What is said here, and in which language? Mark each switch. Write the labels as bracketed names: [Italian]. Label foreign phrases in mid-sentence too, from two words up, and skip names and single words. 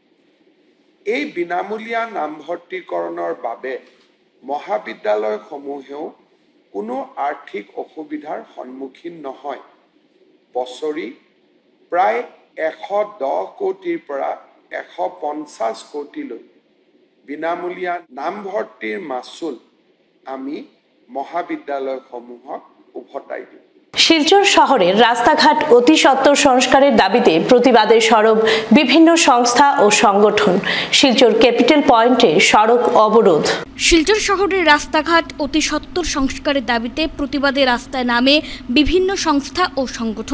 [Assamese] এই বিনামূলীয়া নামভৰ্তিকৰণৰ বাবে মহাবিদ্যালয়সমূহেও কোনো আৰ্থিক অসুবিধাৰ সন্মুখীন নহয়। বছৰি প্ৰায় 110 কোটিৰ পৰা 150 কোটিলৈ বিনামূলীয়া নামভৰ্তিৰ মাচুল আমি মহাবিদ্যালয়সমূহক উভতাই দিওঁ। [Bangla] শিলচর শহরের রাস্তাঘাট অতি সত্বর সংস্কারের দাবিতে প্রতিবাদে সরব বিভিন্ন সংস্থা ও সংগঠন। শিলচর ক্যাপিটাল পয়েন্টে সড়ক অবরোধ। শিলচর শহরের রাস্তাঘাট অতি সত্বর সংস্কারের দাবিতে প্রতিবাদে রাস্তায় নামে বিভিন্ন সংস্থা ও সংগঠন।